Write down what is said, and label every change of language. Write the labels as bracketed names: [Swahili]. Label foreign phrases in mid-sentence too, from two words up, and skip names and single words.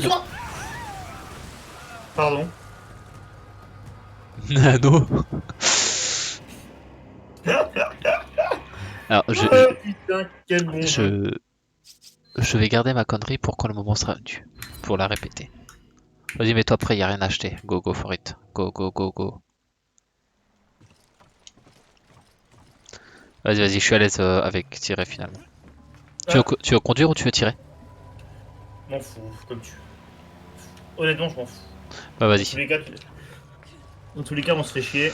[French] au-dessus de toi. Pardon. Nano. Alors, Oh putain, quel bon jeu. je vais garder ma connerie pour quand le moment sera venu. Pour la répéter. Vas-y, mets-toi prêt, y a rien à acheter. [English] Go for it. Go. [French] Vas-y, je suis à l'aise avec tirer finalement. Ah. Tu veux conduire ou tu veux tirer? M'en fous, comme tu veux. Honnêtement, je m'en fous. Bah Dans vas-y. tous les cas, on se fait chier.